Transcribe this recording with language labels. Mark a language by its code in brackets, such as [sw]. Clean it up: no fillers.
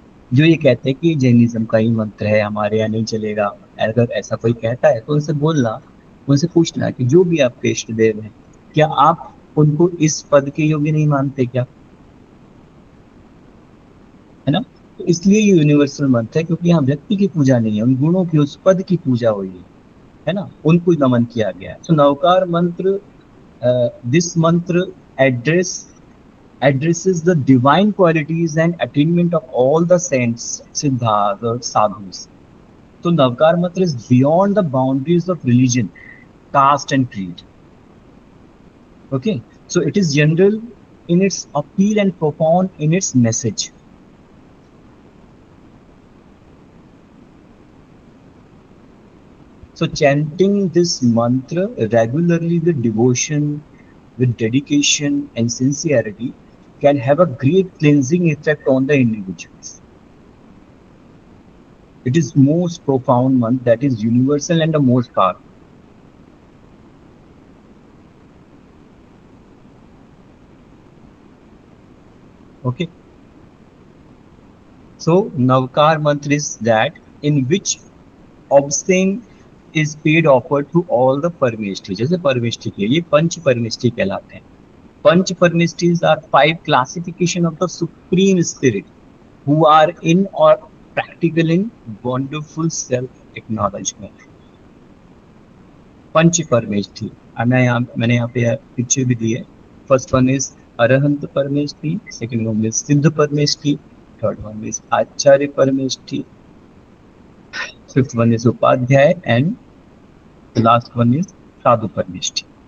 [hi] जो ये कहते हैं कि जैनिज्म का ही मंत्र है, हमारे यहाँ नहीं चलेगा, अगर ऐसा कोई कहता है तो उनसे बोलना, उनसे पूछना कि जो भी आपके इष्ट देव हैं, क्या आप उनको इस पद के योग्य नहीं मानते क्या? है ना। तो इसलिए ये यूनिवर्सल मंत्र है, क्योंकि यहाँ व्यक्ति की पूजा नहीं है, उन गुणों की, उस पद की पूजा हुई है ना, उनको नमन किया गया है। तो नवकार मंत्र [en] this mantra addresses the divine qualities and attainment of all the saints, siddhas, or sadhus. So Navkar mantra is beyond the boundaries of religion, caste, and creed. Okay, so it is general in its appeal and profound in its message. So chanting this mantra regularly with devotion, with dedication and sincerity can have a great cleansing effect on the individuals. It is most profound mantra that is universal and the most powerful. Okay. So Navkar mantra is that in which obscene is paid offered to all the Parameshthi. [hi] जैसे परमेष्ठी के लिए पंच परमेष्ठी कहलाते हैं. [en] Panch Parameshthis are 5 classification of the supreme spirit who are in or practical in wonderful self acknowledgement. [hi] पंच परमेष्ठी मैंने यहाँ पे picture भी दी है. [en] First one is Arihant Parameshthi, second one is Siddha Parameshthi, third one is Acharya Parameshthi, fifth one is Upadhyay and last one is Sadhu Parameshthi.